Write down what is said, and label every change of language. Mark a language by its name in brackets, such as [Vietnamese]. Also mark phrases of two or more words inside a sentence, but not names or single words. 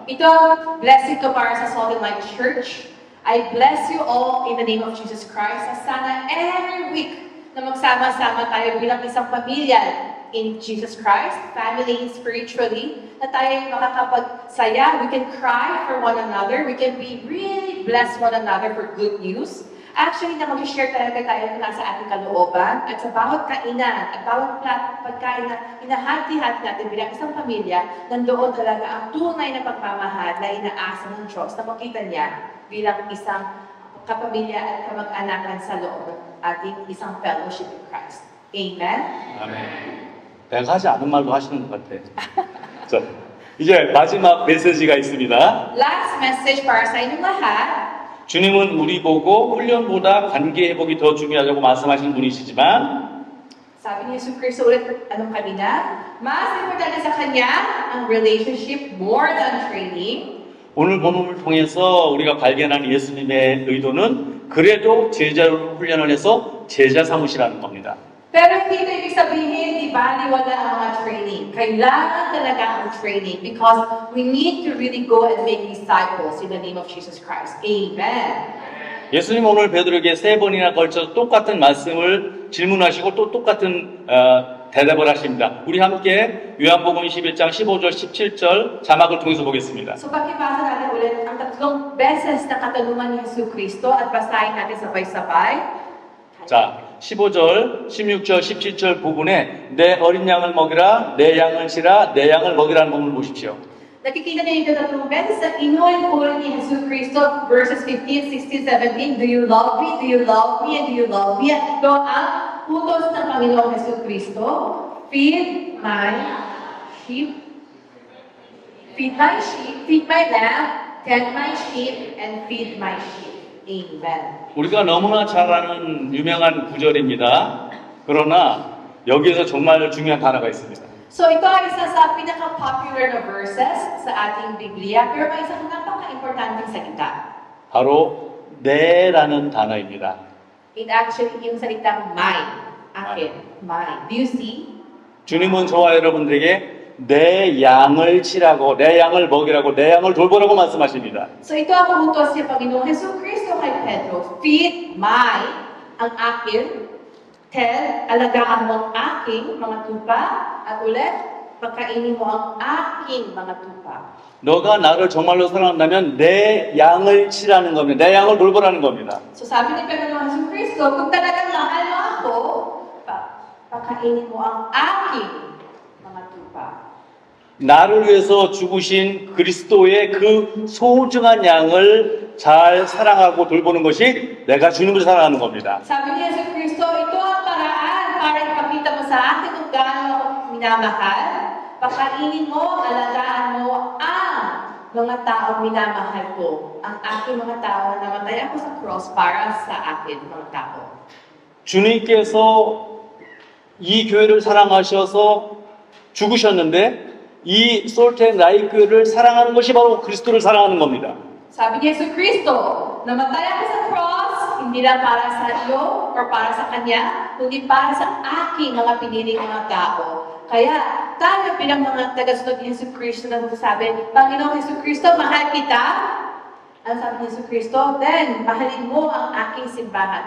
[Filipino] Ito ang blessing ko para sa Salt and Light Church. [English] I bless you all in the name of Jesus Christ. [Filipino] Sana [English] every week [Filipino] na magsama-sama tayo bilang isang pamilya in Jesus Christ, family, spiritually, na tayo makakapagsaya. [English] We can cry for one another. We can be really bless one another for good news. Actually, [Filipino] na mag-share talaga tayo na sa ating kalooban at sa bawat kainan at bawat pagkain na hinahati-hati natin bilang isang pamilya, nandoon talaga ang tunay na pagmamahal na inaasa ng Diyos na makita niya bilang isang kapamilya at kamag-anakan sa loob ng ating isang [English] fellowship in Christ. [Filipino] Amen? [Korean] 아멘. 내가 하지 않은 말도 하시는 것 같아. 자, 이제 마지막 메시지가 있습니다. [English] Last message [Filipino] para sa inyong lahat. [Korean] 주님은 우리 보고 훈련보다 관계 회복이 더 중요하다고 말씀하신 분이시지만 [Filipino] Sabi ni Jesus Cristo ulit, anong kanina? Mas importante sa Kanya ang [English] relationship more than training. [Korean] 오늘 본문을 통해서 우리가 발견한 예수님의 의도는 그래도 제자로 훈련을 해서 제자 삼으시라는 겁니다. [Filipino] Pero hindi ito ibig sabihin, di baliwala ang mga training. Kailangan talaga ang [English] training because we need to really go and make disciples in the name of Jesus Christ. Amen. [Korean] 예수님 오늘 베드로에게 3번이나 걸쳐 똑같은 말씀을 질문하시고 또 똑같은 대답을 하십니다. 우리 함께 요한복음 21장 15절 17절 자막을 통해서 보겠습니다. [Filipino] So pakibasa natin ulit ang tatlong beses na katanungan ni Jesu Cristo at basahin natin sabay-sabay. [Korean] 자, 15절, 16절, 17절 부분에 내 어린 양을 먹이라, 내 양을 치라, 내 양을 먹이라는 부분을 보십시오. [Filipino] Nakikita niyo yung tatlong beses na inulit-ulit ni Jesu Cristo, [English] verses 15, 16, 17, Do you love me? Do you love me? And do you love me? [Filipino] At ito ang utos ng Panginoong Jesu Cristo. [English] Feed my sheep. Feed my sheep. Feed my lamb. Tend my sheep. And feed my sheep. Amen. [Korean] 우리가 너무나 잘 아는 유명한 구절입니다. 그러나 여기에서 정말 중요한 단어가 있습니다. [Filipino] So ito ay isa sa pinaka-popular na verses sa ating Biblia, pero may isang napaka-importanting salita. [Korean] 바로 내라는 단어입니다. [English] It actually [Filipino] yung salitang mine. Akin. [English] Mine. Do you see? [Korean] 주님은 저와 여러분들에게 내 양을 치라고, 내 양을 먹이라고, 내 양을 돌보라고 말씀하십니다. [Filipino] So ito ang utos ni Panginoong Jesu Cristo kay Pedro. [English] Feed my, [Filipino] ang akin. Tell, alagaan mo ang aking mga tupa. At ulit, pagkainin mo ang aking mga tupa. [Korean] 너가 나를 정말로 사랑한다면 내 양을 치라는 겁니다. 내 양을 돌보라는 겁니다. [Filipino] So sabi ni Panginoong Jesu Cristo, kung talagang mahal mo ako, pagkainin mo ang aking mga tupa. [Korean] 나를 위해서 죽으신 그리스도의 그 소중한 양을 잘 사랑하고 돌보는 것이 내가 주님을 사랑하는 겁니다. [Filipino] Sabi ni Jesu Cristo, ito ang paraan para ipakita mo sa akin kung gaano ako minamahal. Pakainin mo, alagaan mo ang mga taong minamahal ko. Ang aking mga tao na namatay ako sa cross para sa akin, mga tao. [Korean] 주님께서 이 교회를 사랑하셔서 죽으셨는데 이 솔트앤라이트 교회를 사랑하는 것이 바로 그리스도를 사랑하는 겁니다. [Filipino] Sabi ni Jesu Cristo, namatay ako sa cross, hindi lang para sa iyo or para sa Kanya, kundi para sa aking mga piniling mga tao. Kaya tayo bilang mga tagasunod ni Jesu Cristo na sabi, Panginoong Jesu Cristo, mahal kita. Ang sabi ni Jesu Cristo, then mahalin mo ang aking simbahan.